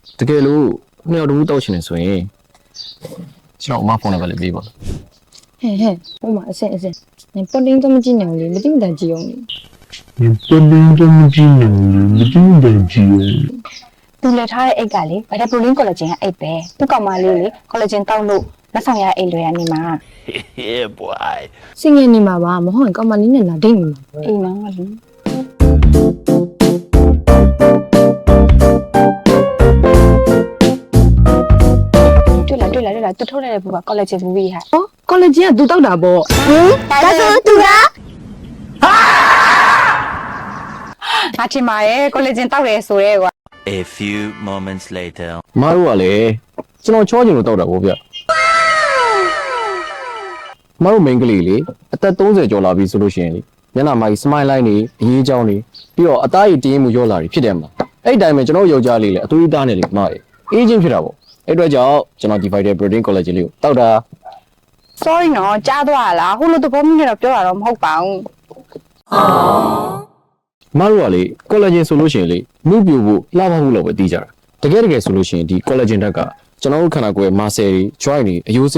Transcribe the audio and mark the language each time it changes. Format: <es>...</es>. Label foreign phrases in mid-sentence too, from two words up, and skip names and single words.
<my>တကယ်လို့နှစ်ယောက်တူတောက်ချင်နေဆိုရင်ကျွန်တော်အမဖုန်းနံပါတ်လေးပေးပါ ဟဲ့ဟိုမှာအစင်နင်ပေါ်တင်းတော့မကြည့်နိုင်ဘူးလေမသိမတန်ကြည့်အောင်လေ</my> <zh>你不能这么近了，你这么近。</zh> <my>သူလက်ထားတဲ့အိတ်ကလေဗိုက်တာပရိုလင်းကော်လာဂျင်ကအိတ်ပဲသူ့ကောင်မလေးလေကော်လာဂျင်တောက်လို့လက်ဆောင်ရအိတ်လွယ်ရနေမှာ</my> <en>Yeah, boy.</en> <my>စင်ငယ်နေမှာပါမဟုတ်ရင်ကောင်မလေးနဲ့လာဒိတ်နေမှာအိမ်မှာငါလူတွေ့လာသူထုတ်တဲ့ဘူကကော်လာဂျင်ဘူကြီးဟာဩကော်လာဂျင်ကသူတောက်တာပေါ့ဟင်ဒါဆိုသူကငါချင်ပါရဲ့ကော်လာဂျင်တောက်ရဲဆိုရဲကွာ</my> <en>A few moments later.</en> <my>မတို့ကလည်းကျွန်တော်ချောချင်လို့တောက်တာပေါ့ဗျမတို့မိန်းကလေးလေအသက်30ကျော်လာပြီဆိုလို့ရှိရင်လေမျက်နှာမှာစမိုင်းလိုင်းနေအရေးအကြောင်းနေပြီးတော့အသားရည်တင်းမှုရောလာပြီဖြစ်တယ်မှာအဲ့ဒီတိုင်းမှာကျွန်တော်ယောက်ျားလေးလေအသွေးသားနေလေမအေးအေးချင်းဖြစ်တာပေါ့အဲ့အတွက်ကြောင့်ကျွန်တော်</my> <en>divided protein collagen</en> <my>လေးကိုတောက်တာ sorry နော်ကြားသွားလားဟိုလိုသဘောမျိုးနဲ့တော့ပြောတာတော့မဟုတ်ပါဘူး မတို့ကလေ collagen ဆိုလို့ရှိရင်လေနှုတ်ပြဖို့လှပဖို့လောက်ပဲသိကြတာတကယ်ဆိုလို့ရှိရင်ဒီ collagen ဓာတ်ကကျွန်တော်တို့ခန္ဓာကိုယ်ရဲ့ muscle တွေ joint တွေအယိုးစစ်</my>